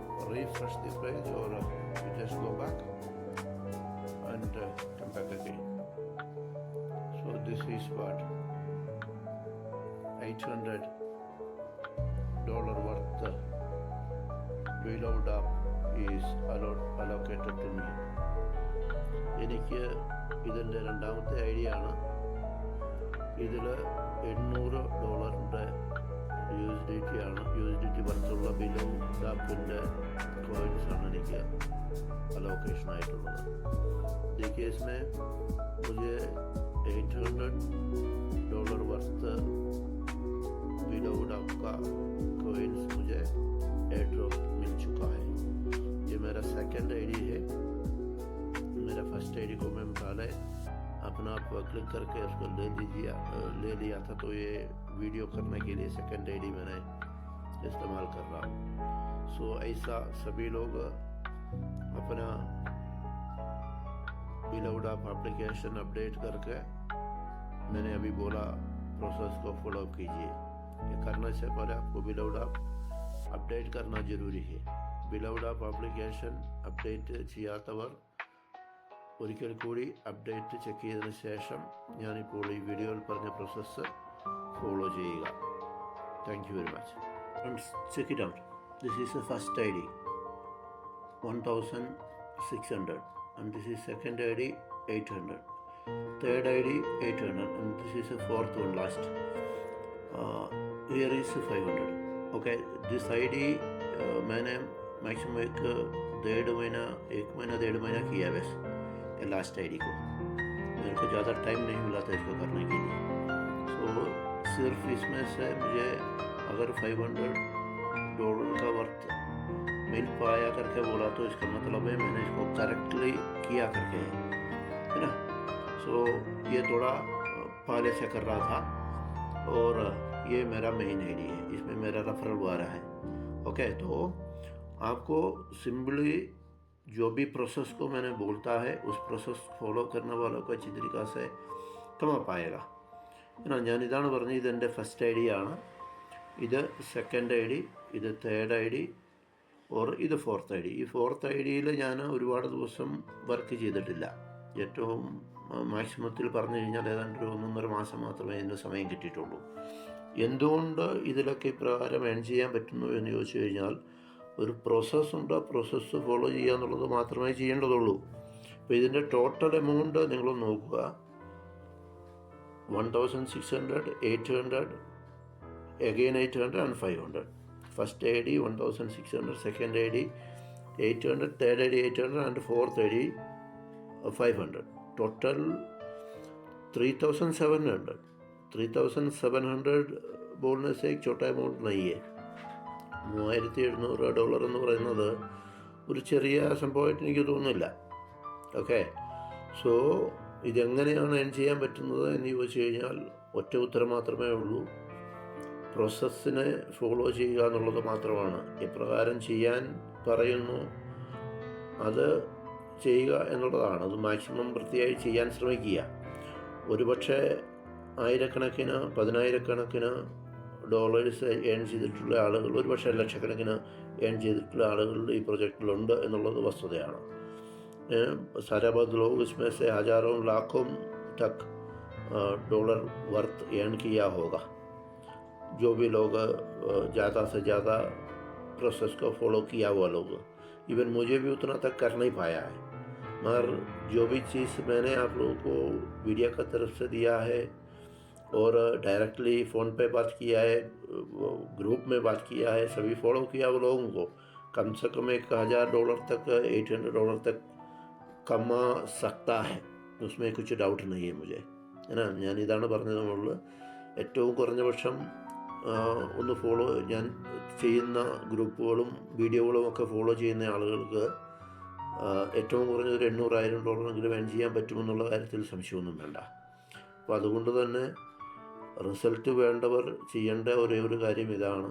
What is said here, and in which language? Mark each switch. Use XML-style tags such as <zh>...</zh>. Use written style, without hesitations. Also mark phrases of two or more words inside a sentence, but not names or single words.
<en>refresh the page, or you just go back and come back again. So this is what $800 worth Reload app is allocated to me.</en> <ml>എനിക്ക് ഇതിൻ്റെ രണ്ടാമത്തെ ഐഡിയ ആണ്. ഇതിൽ $800 USDT ആണ്. USDT വർത്തുള്ള Reload ആപ്പിൻ്റെ കോയിൻസാണ് എനിക്ക് अलोकेशन आയിട്ടുള്ളത്.</ml> <hi>देखिए इसमें मुझे $800 वर्थ Reload app का कोइंस मुझे एयर ड्रॉप मिल चुका है. ये मेरा</hi> <en>second ID</en> <hi>है. मेरा</hi> <en>first ID</en> <hi>को मैं पहले अपना आप क्लिक करके उसको ले लिया था, तो ये वीडियो करने के लिए</hi> <en>second ID</en> <hi>मैंने इस्तेमाल कर रहा हूँ. सो ऐसा सभी लोग अपना Reload app</hi> <en>application update</en> <hi>करके मैंने अभी बोला प्रोसेस को फॉलो कीजिए. ये करने से पहले आपको Reload app अपडेट करना ज़रूरी है.</hi> <ml>Reload app</ml> <en>application update</en> <ml>ചെയ്യാത്തവർ ഒരിക്കൽ കൂടി</ml> <en>update check</en> <ml>ചെയ്തതിന് ശേഷം ഞാനിപ്പോൾ ഈ വീഡിയോയിൽ പറഞ്ഞ</ml> <en>process follow</en> <ml>ചെയ്യുക.</ml> <en>thank you very much. check it out. this is a first ID 1600, and this is second ID 800, third ID 800, and this is the fourth one last. Here is 500. Okay, this ID</en> <hi>मैंने मैक्सिमम एक डेढ़ महीना किया बस</hi> <en>last ID</en> <hi>को. मेरे को ज़्यादा टाइम नहीं मिला था इसको करने के लिए. सो सिर्फ इसमें से मुझे अगर $500 का वर्थ मिल पाया करके बोला तो इसका मतलब है मैंने इसको करेक्टली किया करके है ना. सो ये थोड़ा पहले से कर रहा था और ये मेरा</hi> <en>main ID</en> <hi>है. इसमें मेरा रेफरल आ रहा है. ओके, तो आपको सिंपली जो भी प्रोसेस को मैंने बोलता है उस प्रोसेस फॉलो करने वालों को अच्छी तरीक़ा से कमा पाएगा.</hi> <ml>ഞാൻ ഇതാണ് പറഞ്ഞത്. ഇതെൻ്റെ</ml> <en>first ID</en> <ml>ആണ്, ഇത്</ml> <en>second ID,</en> <ml>ഇത്</ml> <en>third ID,</en> <ml>ഓർ ഇത്</ml> <en>fourth ID.</en> <ml>ഈ ഫോർത്ത് ഐ ഡിയിൽ ഞാൻ ഒരുപാട് ദിവസം വർക്ക് ചെയ്തിട്ടില്ല. ഏറ്റവും മാക്സിമത്തിൽ പറഞ്ഞു കഴിഞ്ഞാൽ ഏതാണ്ട് ഒരു 1.5 മാസം മാത്രമേ ഇതിന് സമയം കിട്ടിയിട്ടുള്ളൂ. എന്തുകൊണ്ട് ഇതിലൊക്കെ ഇപ്രകാരം ഏൺ ചെയ്യാൻ പറ്റുന്നു എന്ന് ചോദിച്ചു കഴിഞ്ഞാൽ ഒരു പ്രോസസ്സുണ്ട്. ആ</ml> <en>process follow</en> <ml>ചെയ്യുക എന്നുള്ളത് മാത്രമേ ചെയ്യേണ്ടതുള്ളൂ. അപ്പോൾ ഇതിൻ്റെ</ml> <en>total amount</en> <ml>നിങ്ങൾ നോക്കുക. 1600, 800,</ml> <en>again 800 and 500. First ID 1600, second ID 800, third ID 800 and fourth ID 500. Total 3700.</en> <hi>3700 बोलने से एक छोटा अमाउंट नहीं है.</hi> <ml>$3700 എന്ന് പറയുന്നത് ഒരു ചെറിയ സംഭവമായിട്ട് എനിക്ക് തോന്നുന്നില്ല.</ml> <en>okay, so</en> <ml>ഇതെങ്ങനെയാണ് ഏൺ ചെയ്യാൻ പറ്റുന്നത് എന്ന് ചോദിച്ചു കഴിഞ്ഞാൽ ഒറ്റ ഉത്തരം മാത്രമേ ഉള്ളൂ. പ്രോസസ്സിനെ ഫോളോ ചെയ്യുക എന്നുള്ളത് മാത്രമാണ്. എപ്രകാരം ചെയ്യാൻ പറയുന്നു അത് ചെയ്യുക എന്നുള്ളതാണ്. അത് മാക്സിമം വൃത്തിയായി ചെയ്യാൻ ശ്രമിക്കുക. ഒരുപക്ഷെ ആയിരക്കണക്കിന് പതിനായിരക്കണക്കിന്</ml> <en>dollars earn</en> <ml>ചെയ്തിട്ടുള്ള ആളുകൾ, ഒരുപക്ഷെ ലക്ഷക്കണക്കിന് ഏൺ ചെയ്തിട്ടുള്ള ആളുകൾ ഈ പ്രൊജക്റ്റിലുണ്ട് എന്നുള്ളത് വസ്തുതയാണ്.</ml> <hi>सारा बहुत लोग इसमें से हज़ारों लाखों तक</hi> <en>dollar worth earn</en> <hi>किया होगा. जो भी लोग ज़्यादा से ज़्यादा प्रोसेस को फॉलो किया हुआ लोग. इवन मुझे भी उतना तक कर नहीं पाया है, मगर जो भी चीज़ मैंने आप लोगों को मीडिया का तरफ से दिया है और</hi> <en>directly phone</en> <hi>पे बात किया है, ग्रुप में बात किया है, सभी फॉलो किया वो लोगों को कम से कम $1000 तक, $800 तक कमा सकता है. उसमें कुछ डाउट नहीं है मुझे, है ना.</hi> <ml>ഞാൻ ഇതാണ് പറഞ്ഞത്. നമ്മൾ ഏറ്റവും കുറഞ്ഞ പക്ഷം ഒന്ന് ഫോളോ, ഞാൻ ചെയ്യുന്ന ഗ്രൂപ്പുകളും വീഡിയോകളും ഒക്കെ ഫോളോ ചെയ്യുന്ന ആളുകൾക്ക് ഏറ്റവും കുറഞ്ഞ ഒരു $800,000 ഏൺ ചെയ്യാൻ പറ്റുമെന്നുള്ള കാര്യത്തിൽ സംശയമൊന്നും വേണ്ട. അപ്പോൾ അതുകൊണ്ട് തന്നെ റിസൾട്ട് വേണ്ടവർ ചെയ്യേണ്ട ഒരേ ഒരു കാര്യം ഇതാണ്.</ml>